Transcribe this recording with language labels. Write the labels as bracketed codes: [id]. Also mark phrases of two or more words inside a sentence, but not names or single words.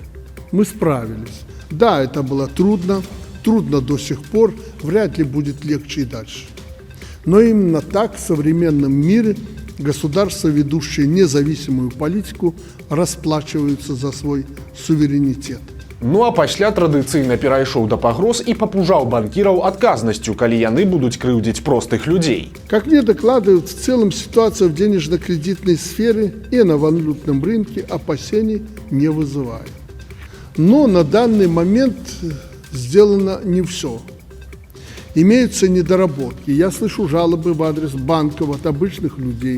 [ru] Мы справились. Да, это было трудно до сих пор, вряд ли будет легче и дальше. Но именно так в современном мире государства, ведущие независимую политику, расплачиваются за свой суверенитет. [be] Ну а пасля традыцыйна перайшоў да пагроз і папужаў банкіраў адказнасцю, калі яны будуць крыўдзіць простых людзей. [ru] Как мне докладывают, в целом ситуация в денежно-кредитной сфере и на валютном рынке опасений не вызывает. Но на данный момент сделано не все. Имеются недоработки. Я слышу жалобы в адрес банков от обычных людей.